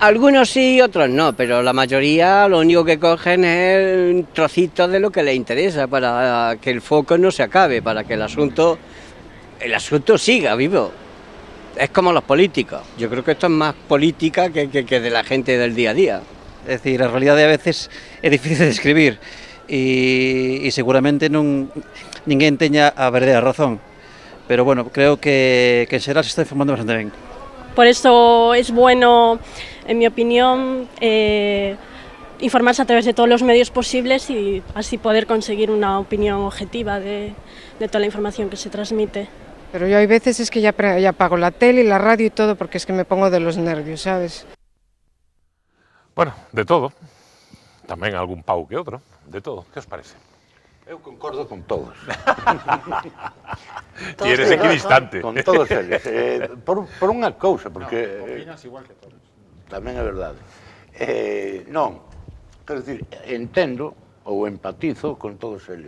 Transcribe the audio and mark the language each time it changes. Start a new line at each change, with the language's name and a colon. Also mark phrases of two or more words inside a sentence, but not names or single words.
Spanish: Algunos sí, otros no, pero la mayoría lo único que cogen es trocitos de lo que les interesa para que el foco no se acabe, para que el asunto siga vivo. Es como los políticos. Yo creo que esto es más política que de la gente del día a día. Es decir,
Galician: a realidade a veces é difícil de describir e seguramente ninguén teña a verdadeira razón, pero bueno, creo que en xeral se está informando bastante ben.
Spanish: Por eso es bueno, en mi opinión, informarse a través de todos los medios posibles y así poder conseguir una opinión objetiva de toda la información que se transmite. Pero yo hay veces es que ya apago la tele y la radio y todo porque es que me pongo de los nervios, ¿sabes? Bueno, de todo.
Galician: Tamén algún pau que outro. De todo. Que os parece? Eu concordo con todos. Ti eres equidistante. Con todos eles. Por unha cousa, porque... Opinas igual que todos. Tamén é verdade. Non, quero dicir, entendo ou empatizo con todos eles.